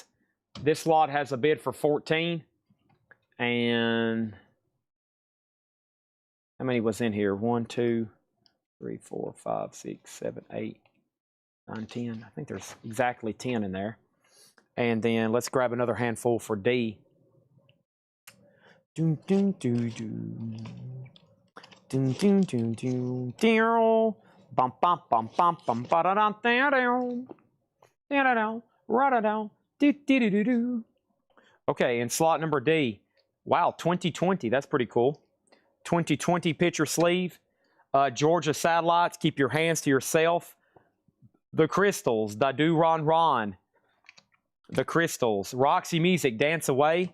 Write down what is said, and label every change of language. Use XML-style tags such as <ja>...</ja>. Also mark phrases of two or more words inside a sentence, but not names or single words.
<en>This lot has a bid for $14. And how many was in here? 1, 2, 3, 4, 5, 6, 7, 8, 9, 10. I think there's exactly 10 in there. And then let's grab another handful for D. Doom, doom, doom, doom. Doom, doom, doom, doom, doom. Bum, bum, bum, bum, bum, ba-da-dum, da-dum. Da-da-dum, ra-da-dum, do-do-do-do-do. Okay, and slot number D. Wow, 2020. That's pretty cool. 2020 picture sleeve. Georgia Satellites. Keep your hands to yourself. The Crystals. Dadu Ron Ron. The Crystals. Roxy Music. Dance Away.</en>